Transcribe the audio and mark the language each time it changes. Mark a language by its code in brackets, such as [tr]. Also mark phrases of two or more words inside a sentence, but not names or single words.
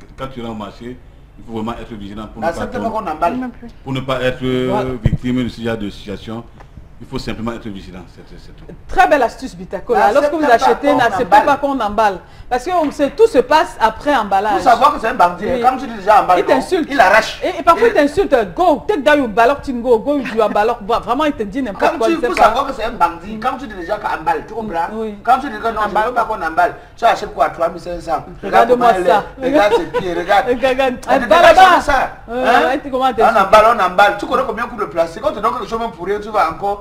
[fr] Quand tu es au marché, il faut vraiment être vigilant pour ne pas être victime de ce genre de situation. Il faut simplement être vigilant, c'est tout. Très belle astuce, Bitakola. Lorsque vous achetez, n'acceptez pas qu'on emballe. Parce que tout se passe après emballage. Il faut savoir que c'est un bandit. Oui. Quand tu dis déjà emballe, il t'insulte. Il arrache. Et parfois il t'insulte. [en] Go, take down your ballot, go, you emballe. [fr] Vraiment, il te dit n'importe quoi. Il faut savoir que c'est un bandit. Quand tu dis déjà qu'on emballe, tu comprends? Quand tu dis que non, je ne veux pas qu'on emballe, tu achètes quoi? 3500. Regarde-moi ça. Regarde ses pieds, regarde. Ça. On emballe. Tu connais combien coûte le plastique? Quand tu donnes quelque chose même pour rien, tu vas encore.